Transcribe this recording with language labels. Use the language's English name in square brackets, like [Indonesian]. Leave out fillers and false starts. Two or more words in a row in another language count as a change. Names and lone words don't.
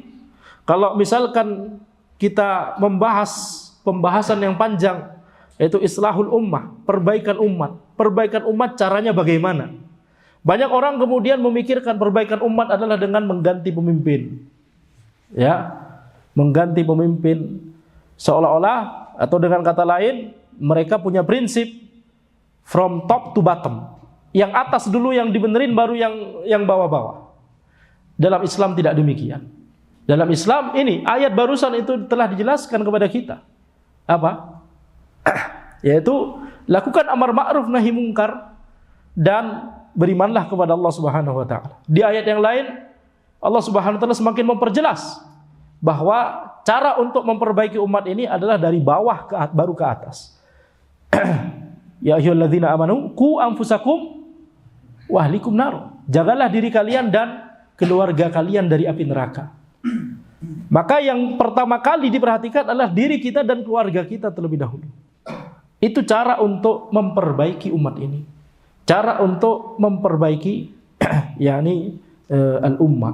[Indonesian] Kalau misalkan kita membahas pembahasan yang panjang, yaitu [Arabic] إصلاح الأمة, [Indonesian] perbaikan umat. Perbaikan umat caranya bagaimana? Banyak orang kemudian memikirkan perbaikan umat adalah dengan mengganti pemimpin. Ya, mengganti pemimpin seolah-olah, atau dengan kata lain, mereka punya prinsip [English] from top to bottom. [Indonesian] Yang atas dulu yang dibenerin, baru yang bawah-bawah. Dalam Islam tidak demikian. Dalam Islam ini ayat barusan itu telah dijelaskan kepada kita. Apa? Yaitu lakukan [Arabic] أمر معروف نهي منكر [Indonesian] dan berimanlah kepada [Arabic] الله سبحانه وتعالى. [Indonesian] Di ayat yang lain [Arabic] الله سبحانه وتعالى [Indonesian] semakin memperjelas bahwa cara untuk memperbaiki umat ini adalah dari bawah baru ke atas. [Arabic] يا أيها الذين آمنوا قوا أنفسكم وأهليكم نارا. [Indonesian] Jagalah diri kalian dan keluarga kalian dari api neraka. Maka yang pertama kali diperhatikan adalah diri kita dan keluarga kita terlebih dahulu. Itu cara untuk memperbaiki umat ini. Cara untuk memperbaiki yakni al-ummah.